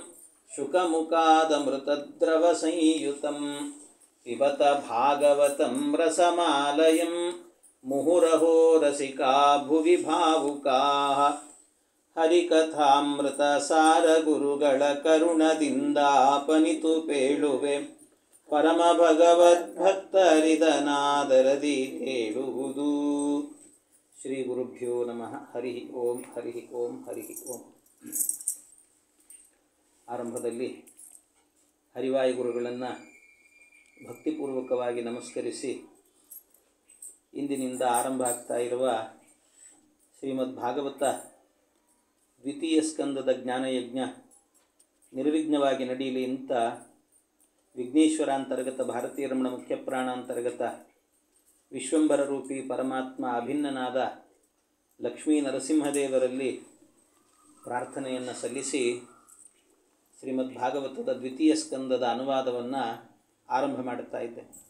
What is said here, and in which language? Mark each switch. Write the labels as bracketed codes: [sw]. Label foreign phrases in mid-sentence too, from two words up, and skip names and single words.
[sa] ಶುಕಮುಖಾದಮೃತದ್ರವಸಂಯುತಂ ಪಿಬತ ಭಾಗವತಂ ರಸಮಾಲಯಂ ಮುಹುರಹೋ ರಸಿಕಾ ಭುವಿ ಭಾವುಕಾಃ [kn] ಹರಿಕಥಾಮೃತಸಾರ ಗುರುಗಳ ಕರುಣದಿಂದಾಪನಿತು ಪೇಳುವೆ ಪರಮ ಭಗವದ್ಭಕ್ತರಿದನಾದರದಿ ಹೇಳುವುದು. [sa] ಶ್ರೀ ಗುರುಭ್ಯೋ ನಮಃ. ಹರಿ ಓಂ ಹರಿ ಓಂ ಹರಿ ಓಂ. [kn] ಆರಂಭದಲ್ಲಿ ಹರಿವಾಯು ಗುರುಗಳನ್ನು ಭಕ್ತಿಪೂರ್ವಕವಾಗಿ ನಮಸ್ಕರಿಸಿ ಇಂದಿನಿಂದ ಆರಂಭ ಆಗ್ತಾ ಇರುವ ಶ್ರೀಮದ್ ಭಾಗವತ ದ್ವಿತೀಯ ಸ್ಕಂದದ ಜ್ಞಾನಯಜ್ಞ ನಿರ್ವಿಘ್ನವಾಗಿ ನಡೆಯಲಿ ಅಂತ ವಿಘ್ನೇಶ್ವರಾಂತರ್ಗತ ಭಾರತೀಯ ರಮಣ ಮುಖ್ಯಪ್ರಾಣಾಂತರ್ಗತ ವಿಶ್ವಂಬರ ರೂಪಿ ಪರಮಾತ್ಮ ಅಭಿನ್ನನಾದ ಲಕ್ಷ್ಮೀ ನರಸಿಂಹದೇವರಲ್ಲಿ ಪ್ರಾರ್ಥನೆಯನ್ನು ಸಲ್ಲಿಸಿ ಶ್ರೀಮದ್ ಭಾಗವತದ ದ್ವಿತೀಯ ಸ್ಕಂದದ ಅನುವಾದವನ್ನು ಆರಂಭ ಮಾಡುತ್ತಾ ಇದ್ದೆ.